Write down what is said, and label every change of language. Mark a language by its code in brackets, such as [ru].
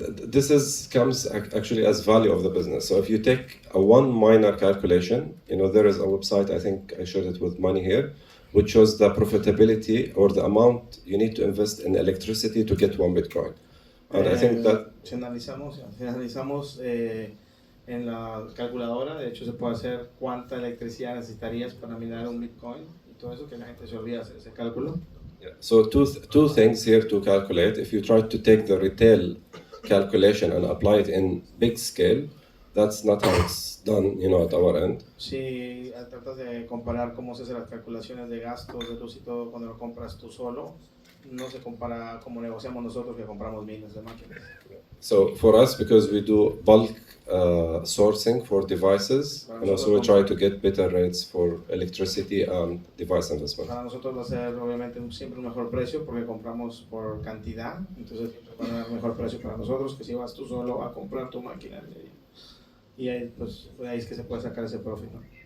[en] this comes actually as value of the business. So if you take a 1 miner calculation, there is a website, I think I showed it with money here, which shows the profitability or the amount you need to invest in electricity to get 1 Bitcoin. And I think that... [es] Si analizamos en la calculadora, de hecho se puede hacer cuánta electricidad necesitarías para minar un Bitcoin y todo eso, que la gente se olvida hacer ese cálculo. [en] Yeah. So two things here to calculate. If you try to take the retail calculation and apply it in big scale, that's not how it's done, at our end. [es] Si tratas de comparar cómo se hacen las calculaciones de gastos, de luz y todo cuando lo compras tú solo, no se compara como negociamos nosotros que compramos miles de máquinas. [en] So for us, because we do bulk sourcing for devices, so we try to get better rates for electricity and device investment. [es] Para nosotros va a ser obviamente siempre un mejor precio porque compramos por cantidad, entonces va a dar un mejor precio para nosotros que si vas tú solo a comprar tu máquina. Y ahí, pues, ahí es que se puede sacar ese profit, ¿no?